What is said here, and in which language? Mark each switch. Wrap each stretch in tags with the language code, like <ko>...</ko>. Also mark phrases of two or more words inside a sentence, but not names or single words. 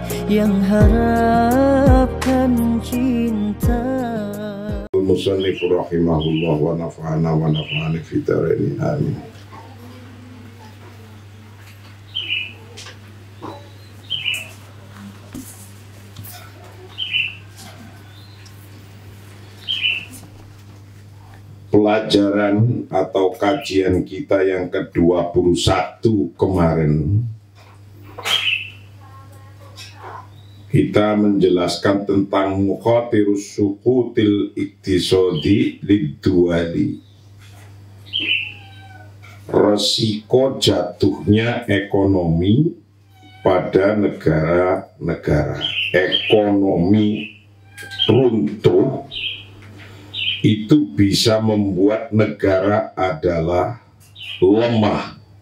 <id>yang harapkan cinta.</id> <ar>مصنف رحمه الله ونفعنا في الدارين آمين.</ar> <id>Pelajaran atau kajian kita yang ke-21 kemarin, kita menjelaskan tentang</id> <ar>مخاطر السقوط الاقتصادي للدول,</ar> <id>resiko jatuhnya ekonomi pada negara-negara. Ekonomi runtuh itu bisa membuat negara adalah lemah.</id>